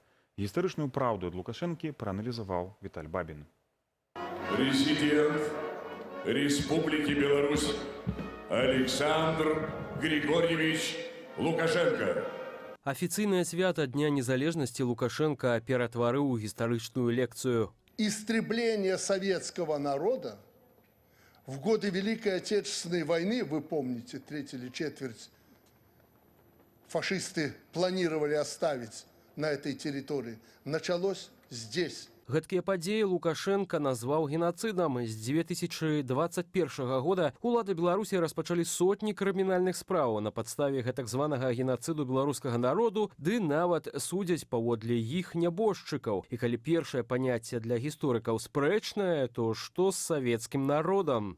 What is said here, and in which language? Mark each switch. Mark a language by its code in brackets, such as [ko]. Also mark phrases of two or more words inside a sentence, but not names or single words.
[be] Гістарычную праўду ад Лукашэнкі прааналізаваў Віталь Бабін. [ru] Президент Республики Беларусь Александр Григорьевич Лукашенко. [be] Афіцыйнае свята Дня незалежнасці Лукашенко ператварыў у гістарычную лекцыю. [ru] Истребление советского народа в годы Великой Отечественной войны, вы помните, треть или четверть фашисты планировали оставить на этой территории, началось здесь. [be] Гэткія падзеі Лукашенко назваў геноцидам. З 2021 года улады Беларусі распачалі сотні крымінальных спраў на падставе гэтак званага геноциду беларускага народу, ды нават судзяць паводле іх нябожчыкаў. І калі першае паняцце для гісторыкаў спрэчнае, то што з савецкім народам?